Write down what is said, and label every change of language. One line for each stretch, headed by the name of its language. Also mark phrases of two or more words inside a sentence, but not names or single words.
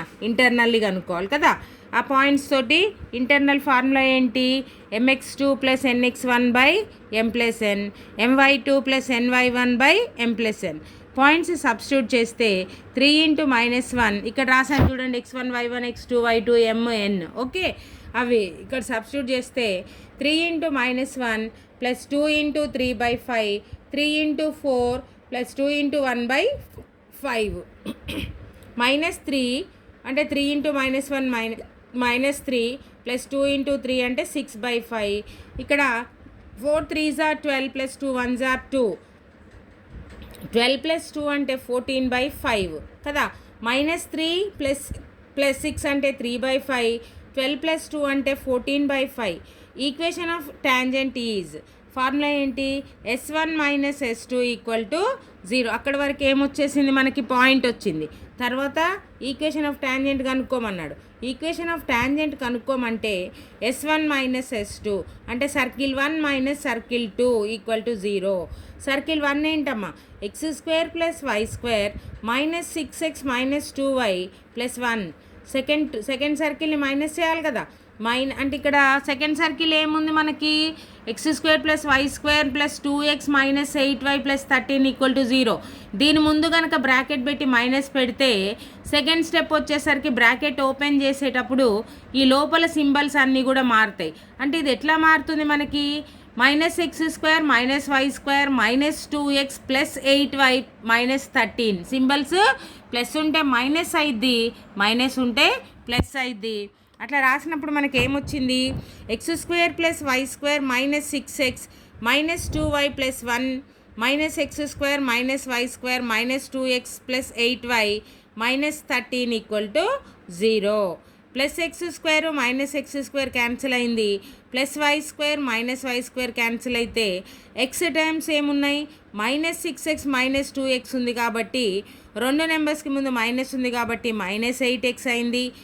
Telugu: ఇంటర్నల్లీ కనుక్కోవాలి కదా. ఆ పాయింట్స్ తోటి ఇంటర్నల్ ఫార్ములా ఏంటి? mx2 + nx1/m + n, my2 + ny1/m + n.
English: points substitute
Telugu: చేస్తే 3 × -1 ఇక్కడ రాసాను చూడండి, x1 y1 x2 y2 mn. ఓకే, అవి ఇక్కడ సబ్స్టిట్యూట్ చేస్తే 3 × -1 + 2 × 3/5, 3 × 4 + 2 × 1/5 -3 అంటే 3 × -1 -3 + 2 × 3 అంటే 6/5.
English: ఇక్కడ 4 3s are 12 + 2 1s are 2.
Telugu: 12 + 2 అంటే 14/5 కదా. -3 + 6 అంటే 3/5, 12 + 2 అంటే 14/5.
English: equation of tangent is, formula ఏంటి?
Telugu: S1 - S2 = 0. అక్కడ వరకు ఏమొచ్చేసింది మనకి? పాయింట్ వచ్చింది. తర్వాత
English: equation of tangent
Telugu: కనుక్కోమన్నాడు.
English: equation of tangent
Telugu: కనుక్కోమంటే S1 - S2 అంటే సర్కిల్ 1 - సర్కిల్ 2 = 0. సర్కిల్ 1 ఏంటమ్మా? x² + y² -6x - 2y + 1.
English: second circleni
Telugu: మైనస్ చేయాలి కదా. అంటే ఇక్కడ
English: second circle
Telugu: ఏముంది మనకి? x² + y² + 2x - 8y + 13 = 0. దీని ముందు కనుక బ్రాకెట్ పెట్టి మైనస్ పెడితే
English: second step
Telugu: వచ్చేసరికి
English: bracket open
Telugu: చేసేటప్పుడు ఈ లోపల సింబల్స్ అన్నీ కూడా మారుతాయి. అంటే ఇది ఎట్లా మారుతుంది మనకి? -x² - y² -2x + 8y - 13.
English: symbols plus
Telugu: ఉంటే మైనస్ అయిద్ది, మైనస్ ఉంటే ప్లస్ అయిద్ది. అట్లా రాసినప్పుడు మనకి ఏమొచ్చింది? x² + y² -6x -2y + 1 -x² - y² -2x + 8y - 13 = 0. +x² - x² క్యాన్సిల్ అయింది, +y² - y² క్యాన్సిల్ అయితే x టైమ్స్ ఏమున్నాయి? -6x - 2x ఉంది కాబట్టి రెండు నెంబర్స్కి ముందు మైనస్ ఉంది కాబట్టి -8x అయింది.